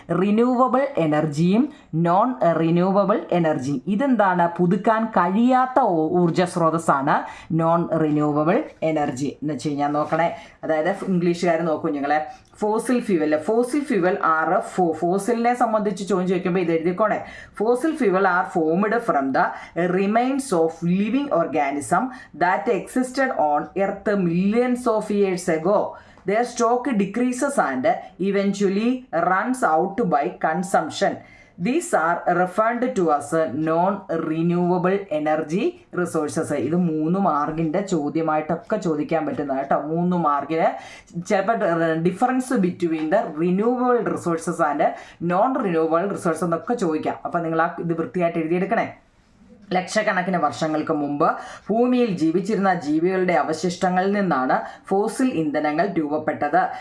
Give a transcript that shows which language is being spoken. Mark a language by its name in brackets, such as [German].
[Malayalam] Renewable എനർജിയും non renewable energy ഇതെന്താണ്? പുതുക്കാൻ കഴിയാത്ത ഊർജ്ജ സ്രോതസ്സാണ് നോൺ റിന്യൂവബിൾ എനർജി എന്ന് വെച്ച് കഴിഞ്ഞാൽ നോക്കണേ. അതായത് ഇംഗ്ലീഷുകാർ നോക്കൂ നിങ്ങളെ, ഫോസിൽ ഫ്യൂവൽ ആർ ഫോസിലിനെ സംബന്ധിച്ച് ചോദ്യം ചോദിക്കുമ്പോൾ ഇത് എഴുതിക്കോണേ. [English] Fossil fuel are formed from the remains of living organism that existed on earth millions of years ago. Their stock decreases and eventually runs out by consumption. These are referred to as non-renewable energy resources. [Malayalam] ഇത് 3 മാർക്കിൻ്റെ ചോദ്യമായിട്ടൊക്കെ ചോദിക്കാൻ പറ്റുന്ന കേട്ടോ. 3 മാർക്കിന് ചിലപ്പോൾ [English] difference between the renewable resources and non renewable resources [Malayalam] എന്നൊക്കെ ചോദിക്കാം. അപ്പം നിങ്ങൾ ഇത് വൃത്തിയായിട്ട് എഴുതിയെടുക്കണേ. ലക്ഷക്കണക്കിന് വർഷങ്ങൾക്ക് മുമ്പ് ഭൂമിയിൽ ജീവിച്ചിരുന്ന ജീവികളുടെ അവശിഷ്ടങ്ങളിൽ നിന്നാണ് ഫോസിൽ ഇന്ധനങ്ങൾ രൂപപ്പെട്ടത്.